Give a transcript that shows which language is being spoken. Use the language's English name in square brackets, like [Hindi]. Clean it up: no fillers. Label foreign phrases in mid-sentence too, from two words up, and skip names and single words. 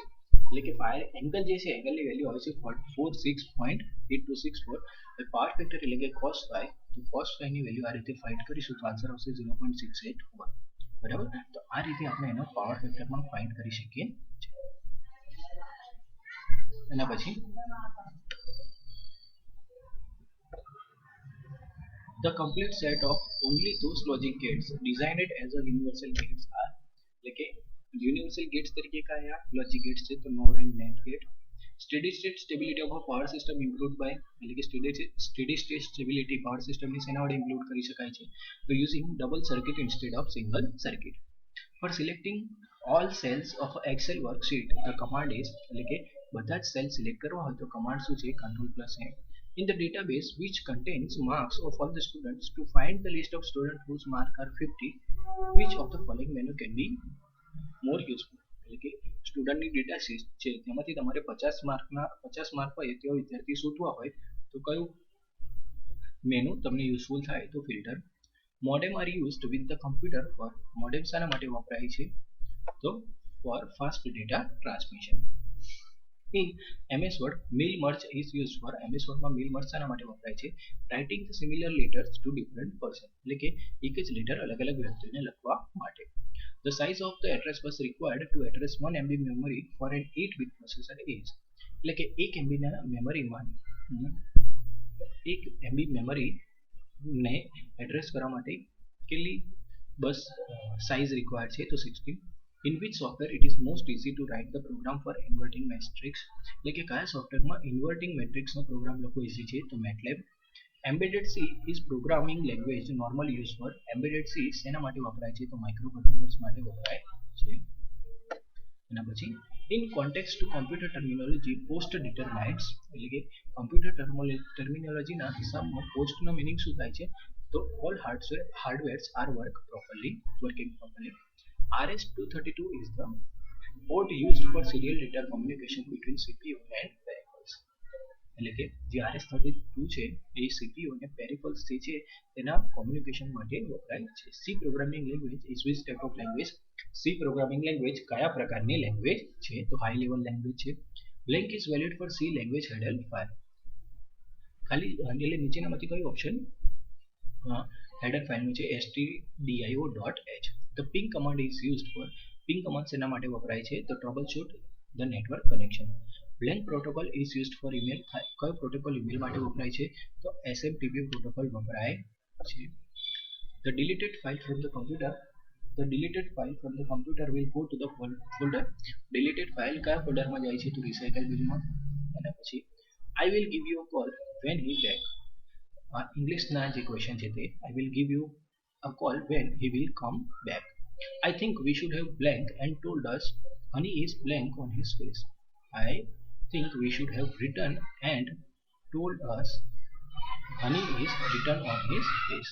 [Gujarati] એટલે કે [English] fire angle [Gujarati] જે છે એંગલની વેલ્યુ આવે છે 46.8264. [English] power factor [Gujarati] એટલે કે [English] cos phi, [Gujarati] તો [English] cos phi [Gujarati] ની વેલ્યુ આ રીતે ફાઇન્ડ કરીશું તો આન્સર આવશે 0.681. બરાબર. તો આ રીતે આપણે એનો [English] power factor [Gujarati] પણ ફાઇન્ડ કરી શકીએ છીએ. એના પછી [English] the complete set of only those logic gates designed as a universal gates are, [Gujarati] એટલે કે [English] universal gates [Gujarati] તરીકે કયા [English] logic gates [Gujarati] છે? [English] તો node and net gate. steady state stability of a power system improved by, [Gujarati] એટલે કે [English] steady state stability [Gujarati] પાવર સિસ્ટમની શેના વડે ઇમ્પ્રુવ કરી શકાય છે? [English] તો using double circuit instead of single circuit. For selecting all cells of Excel worksheet, the command is, [Gujarati] એટલે કે બધા જ સેલ સિલેક્ટ કરવા હોય તો કમાન્ડ શું છે Ctrl+M. [English] In the database which contains marks of all the students, to find the list of students whose marks are 50, which of the following menu can be more useful? [Gujarati] એટલે કે સ્ટુડન્ટની ડેટા છે તેમાંથી તમારે 50 માર્ક હોય તેવા વિદ્યાર્થી શોધવા હોય તો કયું મેનુ તમને યુઝફુલ થાય તો ફિલ્ટર. [English] modem are used with the computer for. [Gujarati] મોડેમ શાના માટે વપરાય છે તો [English] for fast data transmission. In MS Word, meal merge is used for. [Gujarati] MS Word માં [English] meal merge [Gujarati] શાના માટે વપરાય છે [English] writing the similar letters to different person. [Gujarati] એટલે કે એક જ લેટર અલગ અલગ વ્યક્તિને લખવા માટે. [English] The size of the address bus required to address 1 MB memory for an 8-bit processor is. [Gujarati] એટલે કે 1 MB ના મેમરીમાં 1 MB મેમરીને એડ્રેસ કરવા માટે કેટલી [English] bus size required [Gujarati] છે તો 16. [English] In which software it is most easy to write the program for inverting matrix. [Gujarati] એટલે કે કયા સોફ્ટવેરમાં ઇન્વર્ટિંગ મેટ્રિક્સનો પ્રોગ્રામ લખવો ઈઝી છે તો MATLAB. [English] Embedded C is programming language normally used for. [Gujarati] Embedded C શેના માટે વપરાય છે તો માઇક્રોકન્ટ્રોલર્સ માટે વપરાય છે. એના પછી [English] in context to computer terminology post determines. [Gujarati] એટલે કે કમ્પ્યુટર ટર્મિનોલોજીના હિસાબમાં પોસ્ટનો મિનિંગ શું થાય છે તો [English] all hardwares are working properly. RS-232 is the port used for serial data communication between CPU and peripherals. [Gujarati] એટલે કે જે RS-32 છે એ CPU અને peripherals જે છે તેના કોમ્યુનિકેશન માટે વપરાય છે. [English] C programming language is which type of language? C programming language [Gujarati] કયા પ્રકારની લેંગ્વેજ છે તો [English] high level language [Gujarati] છે. [English] Blank is valid for C language header file. [Gujarati] ખાલી એટલે નીચેનામાંથી કયું ઓપ્શન હેડર ફાઇલનું છે stdio.h. [English] The ping command is used for. Ping command [Gujarati] શેના માટે વપરાય છે તો [English] troubleshoot the network connection. Blank protocol is used for email. [Gujarati] કયો પ્રોટોકોલ ઈમેલ માટે વપરાય છે તો SMTP પ્રોટોકોલ વપરાય છે. [English] The deleted file from the computer will go to the folder. Deleted file [Gujarati] કયા ફોલ્ડરમાં જાય છે તો [English] recycle bin [Gujarati] માં. એના પછી [English] I will give you a call when he back. [Gujarati] ઇંગ્લિશના જે ક્વેશ્ચન છે તે [English] I will give you a call when he will come back. I think we should have blank and told us honey is blank on his face. I think we should have written and told us honey is written on his face.